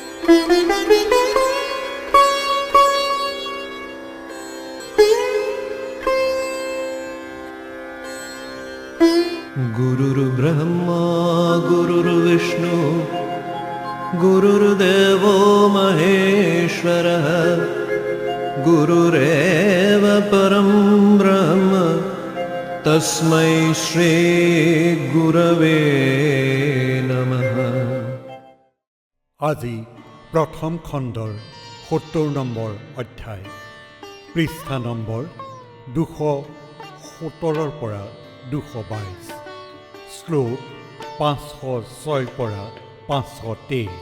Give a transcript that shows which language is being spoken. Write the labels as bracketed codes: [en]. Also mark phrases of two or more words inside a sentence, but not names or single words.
[sa] गुरुर्ब्रह्मा गुरुर्विष्णु गुरुर्देवो महेश्वरः गुरुरेव परं ब्रह्म तस्मै श्री गुरवे नमः। [as] আজি প্ৰথম খণ্ডৰ ৭০ নম্বৰ অধ্যায়, পৃষ্ঠা নম্বৰ ২১৭ৰ পৰা ২২২, শ্লোক ৫০৬ৰ পৰা ৫২৩।